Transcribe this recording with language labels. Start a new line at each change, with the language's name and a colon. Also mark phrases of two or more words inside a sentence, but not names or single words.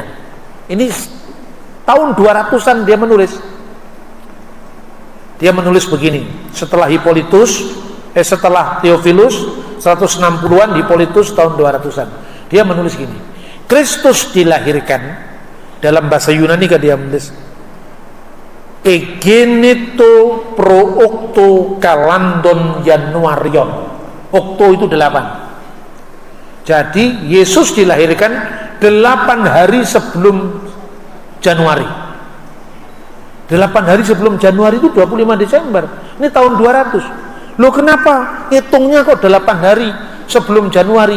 Indonesian: Ini tahun 200-an dia menulis. Dia menulis begini, setelah Theophilus 160-an, Hippolytus tahun 200-an. Dia menulis gini, Kristus dilahirkan, dalam bahasa Yunani kan dia menulis
Latin: Egenito pro octo kalandon Januarion.
Indonesian: Octo itu 8. Jadi Yesus dilahirkan 8 hari sebelum Januari. 8 hari sebelum Januari itu 25 Desember. Ini tahun 200. Loh, kenapa hitungnya kok 8 hari sebelum Januari?